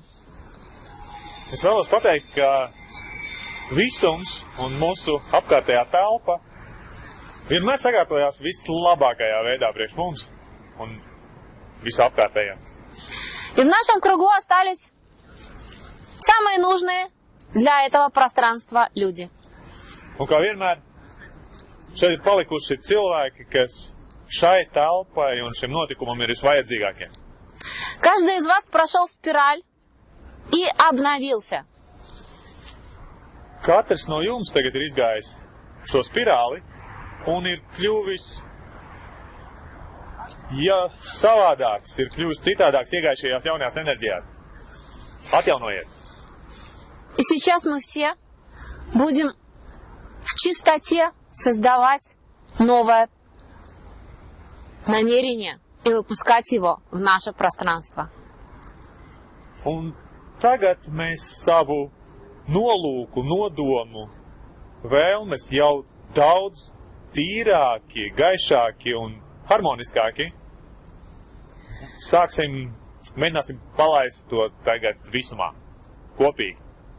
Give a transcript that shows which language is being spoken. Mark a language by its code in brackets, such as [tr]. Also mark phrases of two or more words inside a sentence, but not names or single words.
[lv] Es vēlos pateikt, ka visums un mūsu apkārtējā telpa vienmēr sakārtojās vislabākajā veidā priekš mums un visu apkārtējā. [ru] И в нашем кругу остались самые нужные для этого пространства люди. [lv] Un kā vienmēr, šeit ir palikuši cilvēki, kas šai telpai un šim notikumam ir visvajadzīgākie. [ru] Каждый из вас прошел спираль и обновился. [lv] Katrs no jums tagad ir izgājis šo spirāli un ir kļuvis savādāks, ir kļuvis citādāks, iegājis šajās jaunajās enerģijās. Atjaunojiet! [ru] И сейчас мы все будем в чистоте создавать новое намерение и выпускать его в наше пространство. [lv] Un tagad mēs savu nolūku, nodomu, vēlmes jau daudz tīrāki, gaišāki un harmoniskāki. Mēģināsim palaist to tagad visumā, kopīgi.